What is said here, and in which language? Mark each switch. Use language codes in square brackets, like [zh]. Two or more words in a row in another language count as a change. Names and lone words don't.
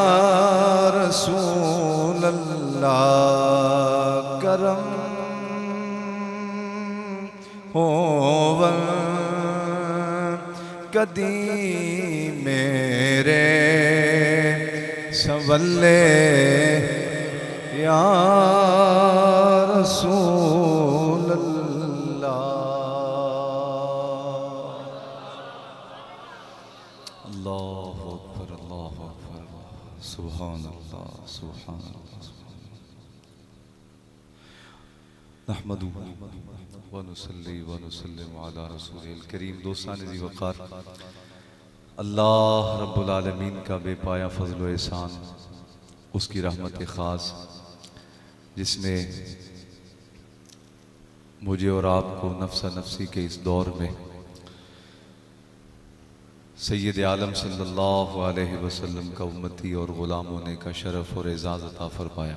[ar] رسول الله [pa] کرم ہوون کدی میرے سنولے, [ar] یا رسول الله. الله أكبر، الله أكبر، سبحان الله، سبحان الله. نحمده ونصلي ونسلم على رسوله الكريم. [ur] دوستان ذی وقار, [ar] الله رب العالمین [ur] کا بے پایاں فضل و احسان، اس کی رحمت خاص جس نے مجھے اور آپ کو نفسا نفسی کے اس دور میں سید عالم [ar] صلی اللہ علیہ وسلم [ur] کا امتی اور غلام ہونے کا شرف اور اعزاز عطا فرمایا.